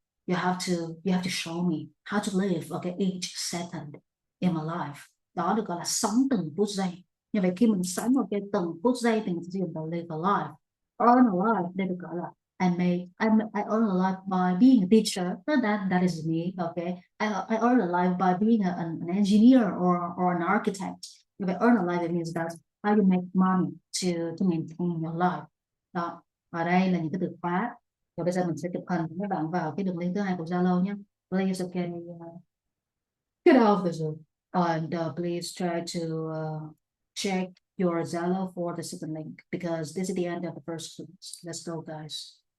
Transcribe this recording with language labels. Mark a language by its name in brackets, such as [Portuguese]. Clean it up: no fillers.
[English] You have to show me how to live each second in my life. [Vietnamese] Đó được gọi là sống từng phút giây. Như vậy khi mình sống từng phút giây thì mình sẽ dùng từ live a life. [English] Earn a life [Vietnamese] đây được gọi là [English] I earn a life by being a teacher. That is me. Okay, I earn a life by being an engineer or an architect. [Vietnamese] Như vậy [English] earn a life, it means that how you make money to maintain your life. [Vietnamese] Đó, ở đây là những cái từ khóa. Rồi bây giờ mình sẽ chụp hình các bạn vào cái đường link thứ 2 của Zalo nhé. [English] Please get off the Zoom and please try to check your Zalo for the second link, because this is the end of the first class. Let's go, guys.